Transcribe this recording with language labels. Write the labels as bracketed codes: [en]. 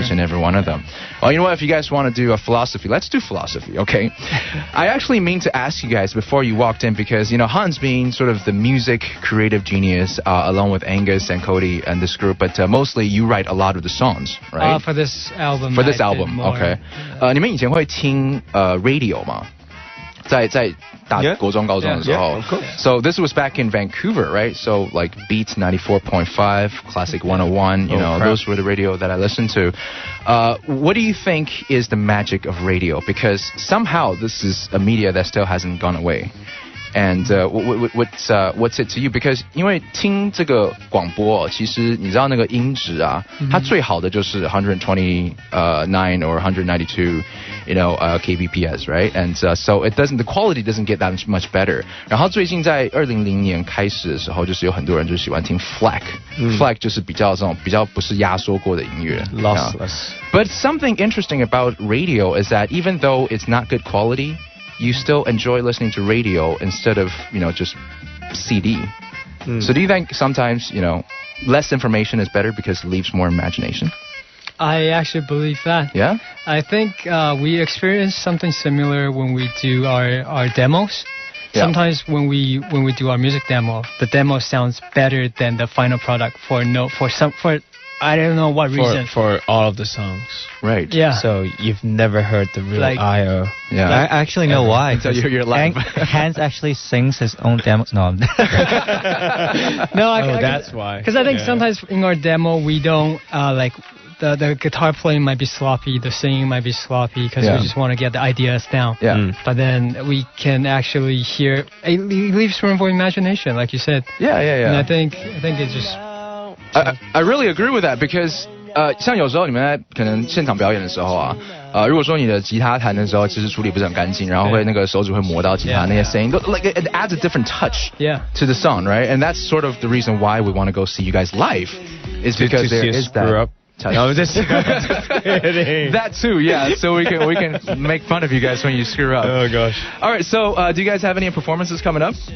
[en] each and every one of them. Well, you know what? If you guys want to do a philosophy, let's do philosophy, okay? I actually mean to ask you guys before you walked in, because Hans being sort of the music creative genius, along with Angus and Cody and this group, but mostly you write a lot of the songs, right? For this album. For this I did album, more. okay. [zh] 你们以前会听radio 吗？在大 [en] Yeah. [zh] 国中高中的时候 [en] Yeah, of course. So this was back in Vancouver, right? So like Beats 94.5, Classic 101, crap. those were the radio that I listened to. What do you think is the magic of radio? Because somehow this is a media that still hasn't gone away. And what's it to you? [zh] Because 因为听这个广播，其实你知道那个音质啊，它最好的就是129 or 192, kbps, right? [en] And so the quality doesn't get that much better. [zh] 然后最近在2000年开始的时候，就是有很多人就喜欢听 FLAC，FLAC 就是比较不是压缩过的音乐 [en] Lossless. But something interesting about radio is that even though it's not good quality, you still enjoy listening to radio instead of, just CD. So do you think sometimes, less information is better because it leaves more imagination? I actually believe that. Yeah? I think we experience something similar when we do our demos. Yeah. Sometimes when we do our music demo, the demo sounds better than the final product for I don't know what reason. For all of the songs. Right. Yeah. So you've never heard the real Like- IO. Yeah. I actually know why. Until you hear your live. Hans actually sings his own demos. No. No, That's why. Because I think Yeah. sometimes in our demo we don't like the guitar playing might be sloppy, the singing might be sloppy because Yeah. we just want to get the ideas down. Yeah. Mm. But then we can actually hear. It leaves room for imagination, like you said. Yeah. And I think it's just. I really agree with that because [zh] 像有时候你们在可能现场表演的时候啊，如果说你的吉他弹的时候其实处理不是很干净，然后会那个手指会磨到吉他 [en] Yeah. [zh] 那些声音都 [en] like it adds a different touch Yeah. to the song, right? And that's sort of the reason why we want to go see you guys live, is because to there see is us screw that. up. No, I'm just kidding. That too, yeah. So we can make fun of you guys when you screw up. Oh gosh. All right. So do you guys have any performances coming up?